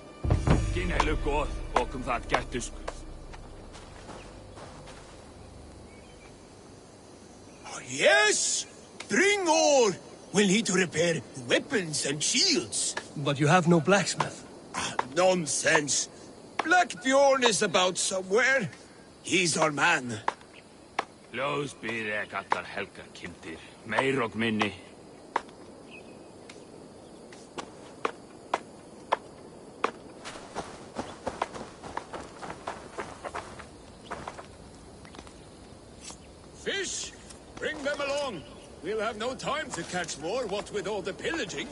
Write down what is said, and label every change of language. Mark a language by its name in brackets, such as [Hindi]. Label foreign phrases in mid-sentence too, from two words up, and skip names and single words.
[English] Oh, yes! Bring all! We'll need to repair weapons and shields. But you have no blacksmith. Nonsense. Black Bjorn is about somewhere. He's our man. [Old Norse] Ljós býð ek allar helgar kindir, meir og minni. [English] Fish? Bring them along. We'll have no time to catch more, what with all the pillaging.